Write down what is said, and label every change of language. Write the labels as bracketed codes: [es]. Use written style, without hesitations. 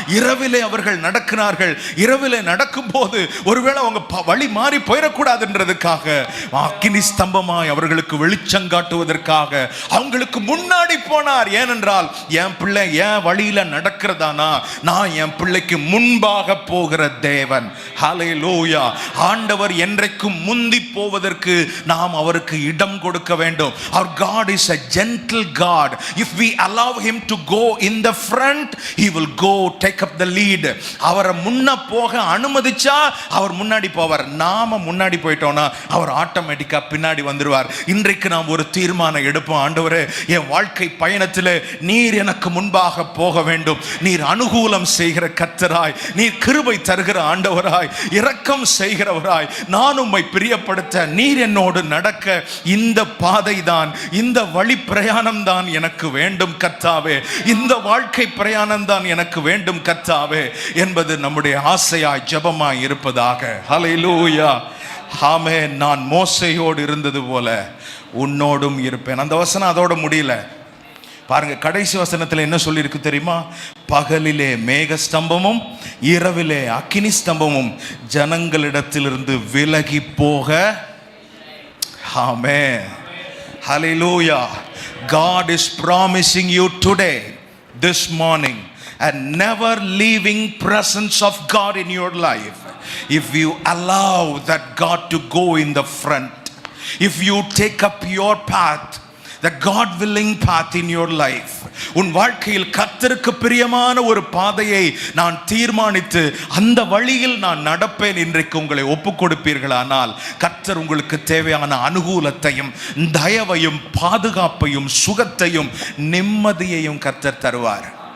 [ta] இரவிலே அவர்கள் நடக்கிறார்கள், இரவிலே நடக்கும் போது ஒருவேளை அவங்க வழி மாறி போயிடக்கூடாதுன்றதுக்காக அக்கினி ஸ்தம்பமாய் அவர்களுக்கு வெளிச்சம் காட்டுவதற்காக அவங்களுக்கு முன்னாடி போனார். ஏனென்றால் என் பிள்ளை என் வழியில நடக்கிறதானா, நான் என் பிள்ளைக்கு முன்பாக போகிற தேவன். ஹல்லேலூயா. ஆண்டவர் என்றைக்கும் முந்தி போவதற்கு நாம் அவருக்கு இடம் கொடுக்க வேண்டும். [en] Our God is a gentle God. If we allow him to go in the front, he will go take up the lead. [ta] அவரை முன்ன போக அனுமதிச்சா அவர் முன்னாடி போவார். நாம முன்னாடி போயிட்டோம்னா அவர் ஆட்டோமேட்டிக்கா பின்னாடி வந்துருவார். இன்றைக்கு நாம் ஒரு தீர்மானம் எடுப்போம். ஆண்டவரே, என் வாழ்க்கை பயணத்தில் நீர் எனக்கு முன்பாக போக வேண்டும். நீர் அனுகூலம் செய்கிற கர்த்தராய், நீர் கிருபை தருகிற ஆண்டவராய், இரக்கம் செய்கிறவராய், நான் உம்மை பிரியப்படுத்த நீர் என்னோடு நடக்க இந்த பாதை தான், இந்த வழி பிரயாணம் தான் எனக்கு வேண்டும் கர்த்தாவே, இந்த வாழ்க்கை பிரயாணம் தான் எனக்கு வேண்டும் கர்த்தாவே என்பது நம்முடைய ஆசையாய் ஜெபமாய் இருப்பதாக. ஹல்லேலூயா. ஆமென். நான் மோசேயோடு இருந்தது போல உன்னோடும் இருப்பேன். அந்த வசனம் அதோட முடியல. பாருங்க, கடைசி வசனத்தில் என்ன சொல்லி இருக்கு தெரியுமா? பகலிலே மேக ஸ்தம்பமும் இரவிலே அக்கினி ஸ்தம்பமும் ஜனங்களிடத்திலிருந்து விலகி போக. ஆமென். ஹல்லேலூயா. [en] God is promising you today, this morning, a never leaving presence of God in your life. If you allow that God to go in the front, if you take up your path, the God willing path in your life, [ta] உன் வாழ்க்கையில் கர்த்தருக்கு பிரியமான ஒரு பாதையை நான் தீர்மானித்து அந்த வழியில் நான் நடப்பேன் இன்றைக்கு உங்களை ஒப்புக் கொடுப்பீர்களானால், கர்த்தர் உங்களுக்கு தேவையான அனுகூலத்தையும் தயவையும் பாதுகாப்பையும் சுகத்தையும் நிம்மதியையும் கர்த்தர் தருவார்.